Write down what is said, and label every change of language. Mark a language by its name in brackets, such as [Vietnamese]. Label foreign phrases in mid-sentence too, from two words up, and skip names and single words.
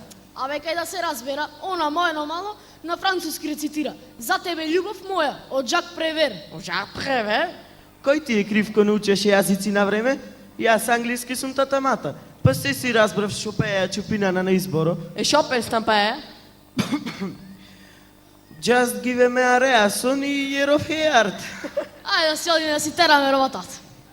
[Macedonian] Абе, кај да се разбера, она мојно мало на француски рецитира. За тебе љубов моја, од Жак Превер. Ожа преве? Кој ти е крив ко научеше јазици на време? Јас англиски сум татамата. Па се си разбрав шо пеја Чупинана на изборо. Шо песна па е? Just give me a reason и Year of Heart. Ајде да се одиме да си тераме роботата.